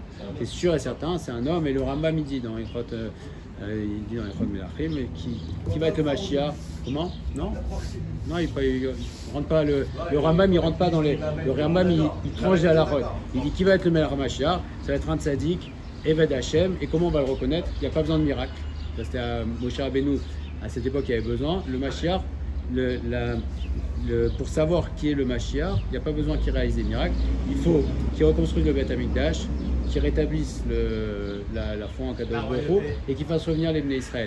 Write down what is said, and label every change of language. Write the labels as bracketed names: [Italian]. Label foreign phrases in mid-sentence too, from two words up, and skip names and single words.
[French] C'est sûr et certain, c'est un homme. Et le Rambam il dit dans Ilchot Melachim, qui va être le Mashiach. Comment? Non, il rentre pas. Le Rambam il rentre pas dans les. Le Rambam il tranche à la route. Il dit qui va être le [Hebrew] מלך המשיח? [French] Ça va être un tzaddik. [Hebrew] עבד השם, [French] et comment on va le reconnaître? Il n'y a pas besoin de miracle. C'était à Moshe Rabbeinu, à cette époque, il y avait besoin. Le Mashiach, pour savoir qui est le Mashiach, il n'y a pas besoin qu'il réalise des miracles. Il faut qu'il reconstruise le [Hebrew] בית המקדש, [French] qu'il rétablisse la foi en [Hebrew] קדוש ברוך הוא, [French] et qu'il fasse revenir les [Hebrew] בני ישראל.